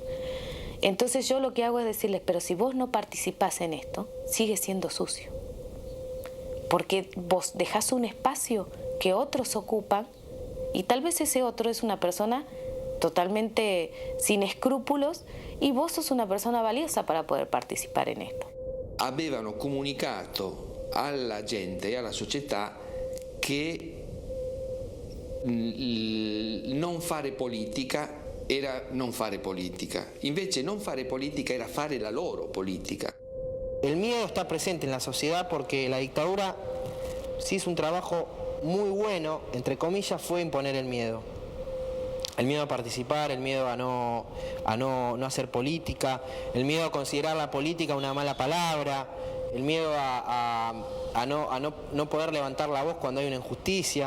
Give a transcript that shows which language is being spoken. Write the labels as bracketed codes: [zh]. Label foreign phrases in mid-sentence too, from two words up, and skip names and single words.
[es] Entonces yo lo que hago es decirles, pero si vos no participás en esto, sigue siendo sucio, porque vos dejás un espacio que otros ocupan y tal vez ese otro es una persona totalmente sin escrúpulos y vos sos una persona valiosa para poder participar en esto. [it] Avevano comunicato alla gente e alla società che non fare politica era non fare politica, invece non fare politica era fare la loro politica. [es] El miedo está presente en la sociedad porque la dictadura sí hizo un trabajo muy bueno, entre comillas, fue imponer el miedo. El miedo a participar, el miedo a no hacer política, el miedo a considerar la política una mala palabra, el miedo a no poder levantar la voz cuando hay una injusticia.